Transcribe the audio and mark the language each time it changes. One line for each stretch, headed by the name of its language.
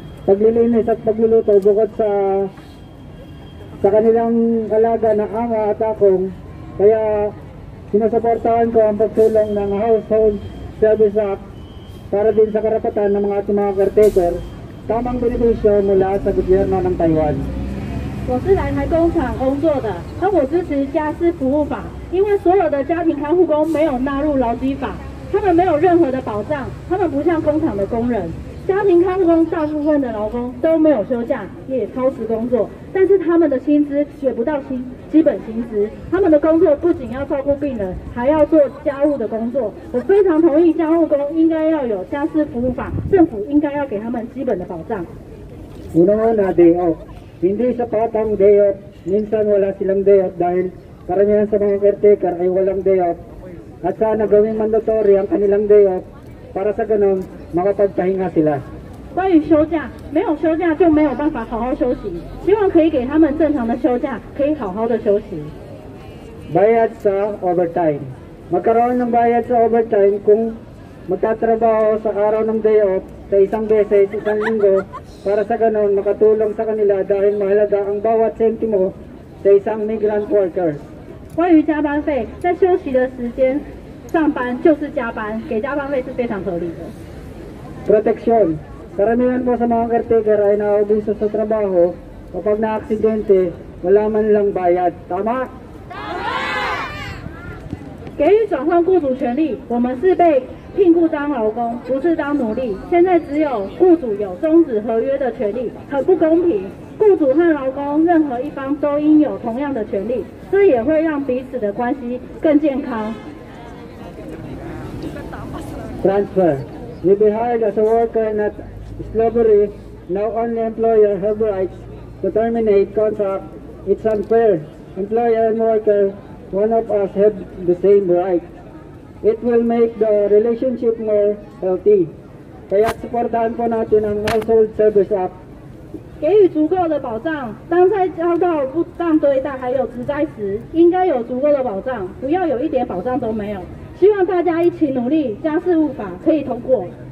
Filipino: paglilinis at pagluluto bukod sa kanilang alaga na ama at akong. Kaya sinusuportahan ko ang pagsulong ng Household Service Act para din sa karapatan ng mga ating mga caretaker, tamang benepisyo mula sa gobyerno ng Taiwan.
Chinese: 我是来台工厂工作的，而我支持家事服务法，因为所有的家庭看护工没有纳入劳基法，他们没有任何的保障，他们不像工厂的工人。家庭看护工大部分的劳工都没有休假，也超时工作，但是他们的薪资也不到基本薪资。他们的工作不仅要照顾病人，还要做家务的工作。我非常同意家护工应该要有家事服务法，政府应该要给他们基本的保障。
Filipino: Unang-una, day off. Hindi sapat ang day off. Minsan wala silang day off dahil karamihan sa mga caretaker ay walang day off. At sana gawing mandatory ang kanilang day off para sa ganun makapagpahinga sila.
Chinese: 关于休假，没有休假就没有办法好好休息。希望可以给他们正常的休假，可以好好的休息。
Filipino: Bayad sa overtime. Magkaroon ng bayad sa overtime kung magtatrabaho sa araw ng day off sa isang beses, isang linggo, para sa ganun makatulong sa kanila dahil mahalaga ang bawat sentimo sa isang migrant worker.
Chinese: 关于加班费，在休息的时间上班就是加班，给加班费是非常合理的。
Filipino: Proteksyon. Karamihan po sa mga caretaker ay naubuso sa trabaho kapag na-aksidente, wala man lang bayad. Tama?
Chinese: 给予转换雇主权利，我们是被聘雇当劳工，不是当奴隶。现在只有雇主有终止合约的权利，很不公平。雇主和劳工任何一方都应有同样的权利，这也会让彼此的关系更健康。
English: Transfer. You be hired as a worker, not slavery. Now only employer have rights to terminate contract. It's unfair. Employer and worker, one of us have the same right. It will make the relationship more healthy.
Filipino: Kaya supportahan po natin ang Household Service Act.
Chinese: 给予足够的保障，当在遭到不当对待还有职灾时，应该有足够的保障，不要有一点保障都没有。希望大家一起努力，家事务法可以通过。